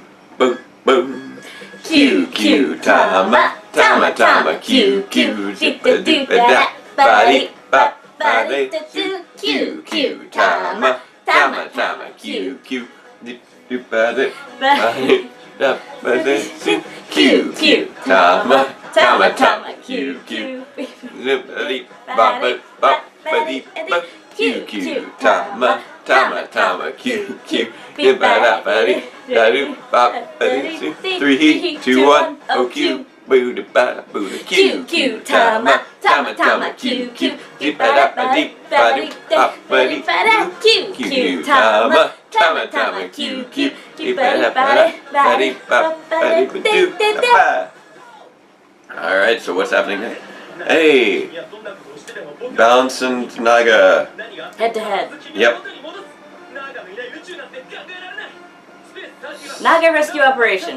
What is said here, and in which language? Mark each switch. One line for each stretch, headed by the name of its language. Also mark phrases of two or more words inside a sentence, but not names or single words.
English: Boom, boom. Q, Tama, Tama, Tama, Q, dippa, dippa, body, bop, body, Q, Tama, Tama, Tama, Q, dippa, dip, body, bop, body, Q, Tama, Tama, Tama, Q Q. Q Tama Tama Tama Q Q. 3, 2, 1. Oh Q. Buddha Bada Buddha Q Q Tama Tama Tama Q Q. Q Tama Tama Tama Q Q. Alright, so what's happening next? Hey! Balance and Naga. Head to head. Yep. Naga rescue operation.